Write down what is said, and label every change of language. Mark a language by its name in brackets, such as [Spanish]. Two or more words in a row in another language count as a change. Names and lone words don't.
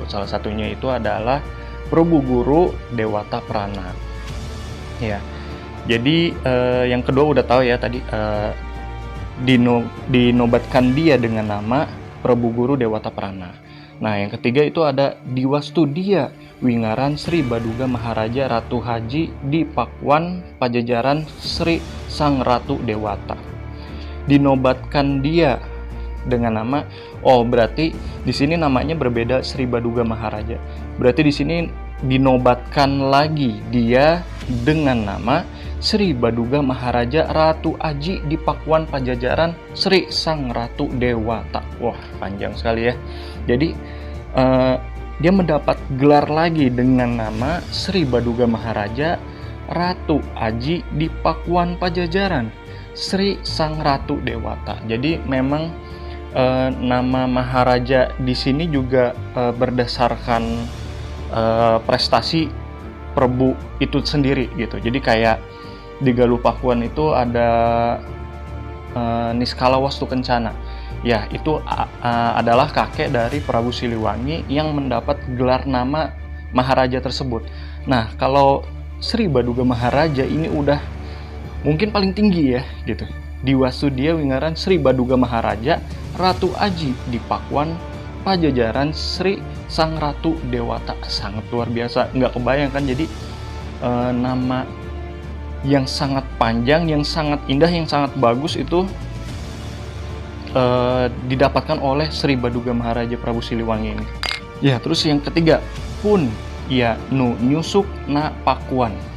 [Indonesian] Salah satunya itu adalah Prabu Guru Dewata Prana. Ya. Jadi yang kedua udah tahu ya tadi dinobatkan dia dengan nama Prabu Guru Dewata Prana. Nah, yang ketiga itu ada Diwastu Dia Wingaran Sri Baduga Maharaja Ratu Haji di Pakuan Pajajaran Sri Sang Ratu Dewata. Dinobatkan dia dengan nama, berarti di sini namanya berbeda, Sri Baduga Maharaja. Berarti di sini dinobatkan lagi dia dengan nama Sri Baduga Maharaja Ratu Aji di Pakuan Pajajaran Sri Sang Ratu Dewata. Wah, panjang sekali ya. Jadi dia mendapat gelar lagi dengan nama Sri Baduga Maharaja Ratu Aji di Pakuan Pajajaran Sri Sang Ratu Dewata. Jadi memang nama Maharaja di sini juga berdasarkan prestasi Prabu itu sendiri gitu. Jadi kayak di Galuh Pakuan itu ada Niskala Wastu Kencana. Ya, itu adalah kakek dari Prabu Siliwangi yang mendapat gelar nama Maharaja tersebut. Nah, kalau Sri Baduga Maharaja ini udah mungkin paling tinggi ya gitu. Diwastudia Wingaran Sri Baduga Maharaja Ratu Aji di Pakuan Pajajaran Sri Sang Ratu Dewata. Sangat luar biasa, nggak kebayang kan? Jadi nama yang sangat panjang, yang sangat indah, yang sangat bagus itu didapatkan oleh Sri Baduga Maharaja Prabu Siliwangi ini. Ya, terus yang ketiga, [Sundanese] Pun ya nu nyusuk na Pakuan.